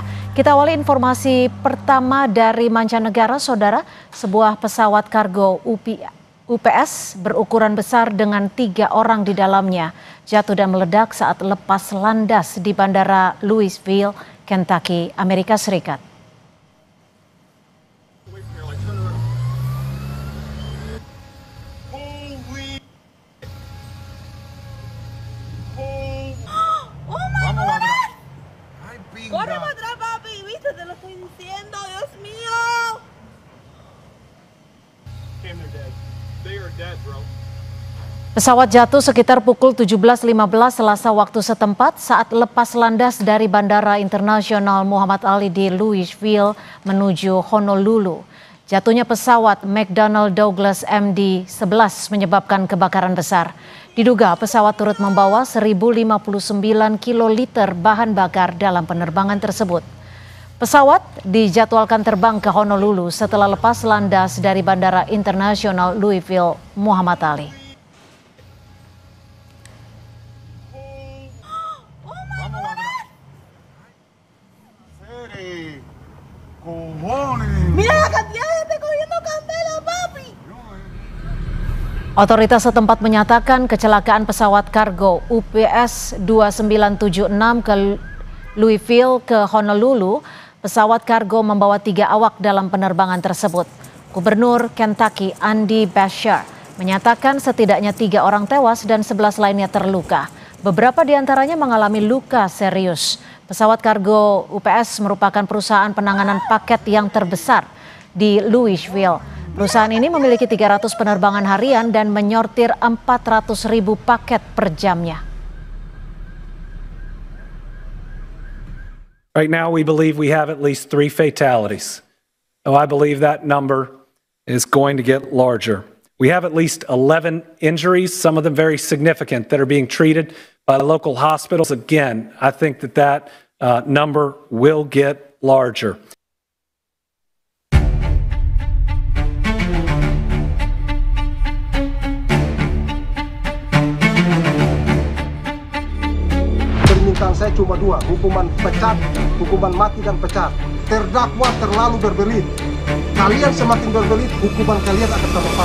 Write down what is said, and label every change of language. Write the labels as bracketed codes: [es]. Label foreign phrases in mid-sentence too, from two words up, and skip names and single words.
[id] Kita awali informasi pertama dari mancanegara, saudara. Sebuah pesawat kargo UPS berukuran besar dengan 3 orang di dalamnya jatuh dan meledak saat lepas landas di Bandara Louisville, Kentucky, Amerika Serikat. [es] Corre para atrás, papi, viste, te lo estoy diciendo, Dios mío. [id] Pesawat jatuh sekitar pukul 17.15 Selasa waktu setempat saat lepas landas dari Bandara Internasional Muhammad Ali di Louisville menuju Honolulu. Jatuhnya pesawat McDonnell Douglas MD-11 menyebabkan kebakaran besar. Diduga pesawat turut membawa 1.059 kiloliter bahan bakar dalam penerbangan tersebut. Pesawat dijadwalkan terbang ke Honolulu setelah lepas landas dari Bandara Internasional Louisville Muhammad Ali. [es] Mira la cantidad de gente cogiendo candela, papi. [id] Otoritas setempat menyatakan kecelakaan pesawat kargo UPS 2976 ke Louisville ke Honolulu. Pesawat kargo membawa 3 awak dalam penerbangan tersebut. Gubernur Kentucky Andy Beshear menyatakan setidaknya 3 orang tewas dan 11 lainnya terluka. Beberapa di antaranya mengalami luka serius. Pesawat kargo UPS merupakan perusahaan penanganan paket yang terbesar di Louisville. Perusahaan ini memiliki 300 penerbangan harian dan menyortir 400.000 paket per jamnya. [en] Right now we believe we have at least 3 fatalities. Oh, I believe that number is going to get larger. We have at least 11 injuries, some of them very significant, that are being treated by local hospitals. Again, I think that number will get larger. [id] Permintaan saya cuma 2, hukuman pecat, hukuman mati dan pecat. Terdakwa terlalu berbelit. Kalian semakin berbelit, hukuman kalian akan tambah parah.